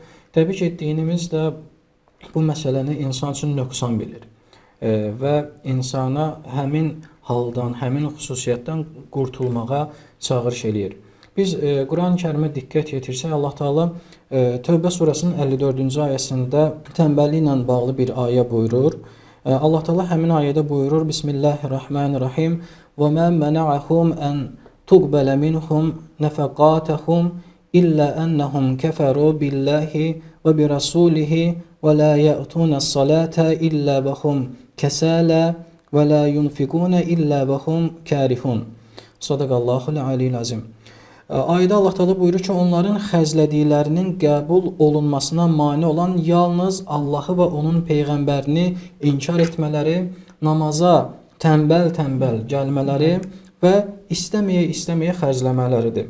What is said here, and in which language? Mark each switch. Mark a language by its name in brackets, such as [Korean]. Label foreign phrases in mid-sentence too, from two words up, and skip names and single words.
[Azerbaijani] Təbii ki, dinimiz də bu məsələni insan üçün nöqsan bilir və insana həmin haldan, həmin xüsusiyyətdən qurtulmağa çağırış eləyir. Biz Quran-Kərimə diqqət yetirsək, Allah Taala Tövbə surəsinin 54-cü ayəsində tənbəlliklə bağlı bir ayə buyurur. Allah Taala həmin ayədə buyurur: Bismillahirrahmanirrahim. [Arabic] وما منعهم أن تقبل منهم نفقاتهم إلا أنهم كفروا بالله وبرسوله ولا يأتون الصلاة إلا وهم كسالى ولا ينفقون إلا وهم كارهون. صدق الله العلي العظيم. [Azerbaijani] Ayədə Allah Taala buyurur ki, onların xərclədiklərinin qəbul olunmasına mane olan yalnız Allahı və onun peyğəmbərini inkar etmələri, namaza tənbəl-tənbəl gəlmələri və istəməyə xərcləmələridir.